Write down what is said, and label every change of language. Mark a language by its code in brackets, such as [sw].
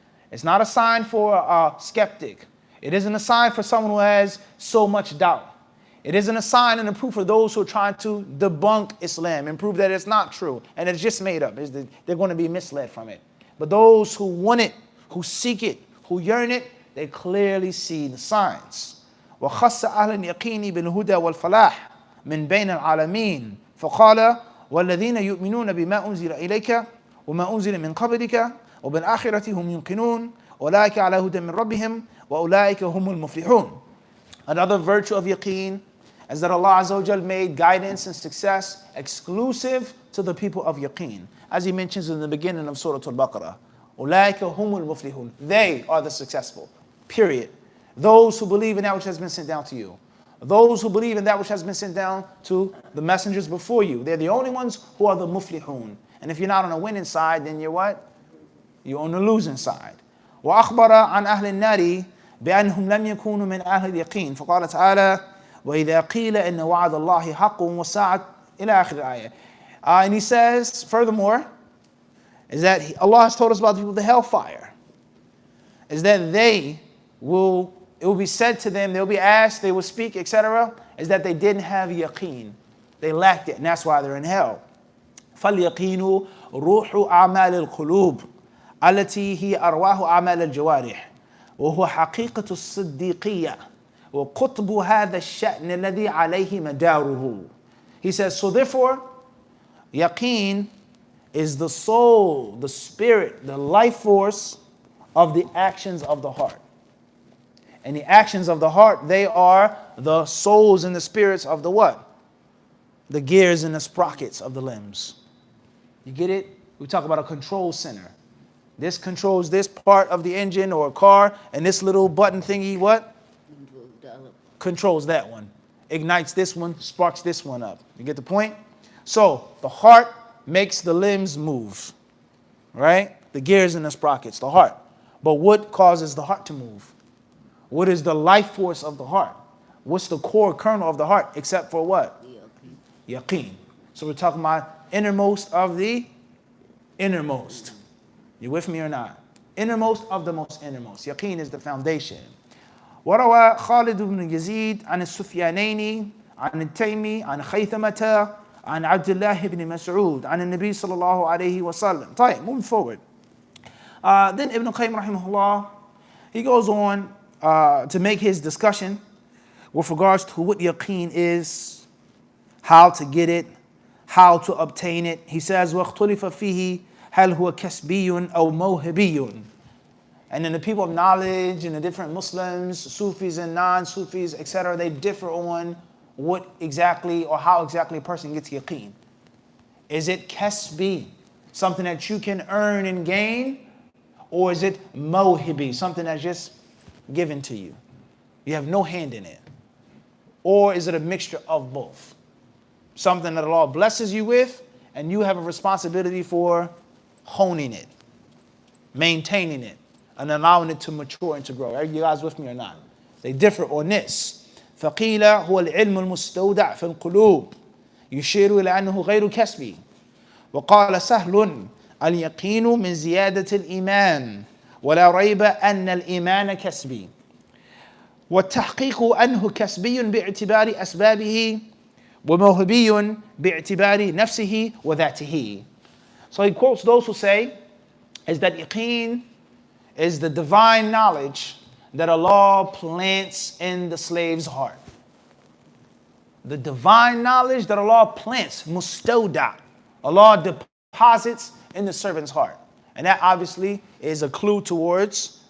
[en] It's not a sign for a skeptic. It isn't a sign for someone who has so much doubt. It isn't a sign and a proof for those who are trying to debunk Islam and prove that it's not true and it's just made up. They're going to be misled from it. But those who want it, who seek it, who yearn it, they clearly see the signs. [ar] وخص أهل اليقين بالهدى والفلاح من بين العالمين فقال والذين يؤمنون بما أنزل إليك وما أنزل من قبلك وبالآخرة هم يوقنون أولئك على هدى من ربهم وأولئك هم المفلحون. [en] Another virtue of yaqeen is that Allah Azza wa Jal made guidance and success exclusive to the people of yaqeen. As he mentions in the beginning of Surah Al-Baqarah, أولئك هم المفلحون. They are the successful. Period. Those who believe in that which has been sent down to you. Those who believe in that which has been sent down to the messengers before you. They're the only ones who are the muflihun. And if you're not on the winning side, then you're what? You're on the losing side. [ar] وأخبر عن أهل النار بأنهم لم يكونوا من أهل اليقين فقال تعالى وإذا قيل إن وعد الله حق والساعة إلى آخر الآية. [en] And he says, furthermore, is that Allah has told us about the people of the hellfire. Is that it will be said to them, they will be asked, they will speak, etc. Is that they didn't have yaqeen. They lacked it, and that's why they're in hell. [ar] فَالْيَقِينُ رُوحُ أَعْمَالِ الْقُلُوبِ التي هي أرواح أعمال الجوارح وهو حقيقة الصديقية وقطب هذا الشأن الذي عليه مداره. [en] He says, so therefore, yaqeen is the soul, the spirit, the life force of the actions of the heart. And the actions of the heart, they are the souls and the spirits of the what? The gears and the sprockets of the limbs. You get it? We talk about a control center. This controls this part of the engine or a car, and this little button thingy, what? Controls that one. Ignites this one, sparks this one up. You get the point? So the heart makes the limbs move, right? The gears and the sprockets, the heart. But what causes the heart to move? What is the life force of the heart? What's the core kernel of the heart except for what? Yaqeen. So we're talking about innermost of the innermost. You with me or not? Innermost of the most innermost. Yaqeen is the foundation. [ar] وروى خالد بن يزيد عن السفيانين عن التيمي عن خيثمة عن عبد الله بن مسعود عن النبي صلى الله عليه وسلم. [en] طيب, moving forward. Then Ibn Qayyim rahimahullah, he goes on to make his discussion with regards to what yaqeen is, how to get it, how to obtain it. [ar] He says, وَاخْتُلِفَ فِيهِ هَلْ هُوَ كَسْبِيٌّ أَوْ مَوْهِبِيٌّ. [en] And then the people of knowledge and the different Muslims, Sufis and non-Sufis, etc., they differ on what exactly or how exactly a person gets yaqeen. Is it kasbi, something that you can earn and gain? Or is it mawhibi, something that's just given to you? You have no hand in it. Or is it a mixture of both? Something that Allah blesses you with, and you have a responsibility for honing it, maintaining it, and allowing it to mature and to grow. Are you guys with me or not? They differ on this. [ar] فقيل هو العلم المستودع في القلوب يشير إلى أنه غير كسبي. وقال سهل اليقين من زيادة الإيمان ولا ريب أن الإيمان كسبي. والتحقيق أنه كسبي باعتبار أسبابه وموهبي باعتبار نفسه وذاته. [en] So he quotes those who say is that yaqeen is the divine knowledge that Allah plants in the slave's heart. The divine knowledge that Allah plants, mustawda, Allah deposits in the servant's heart. And that obviously is a clue towards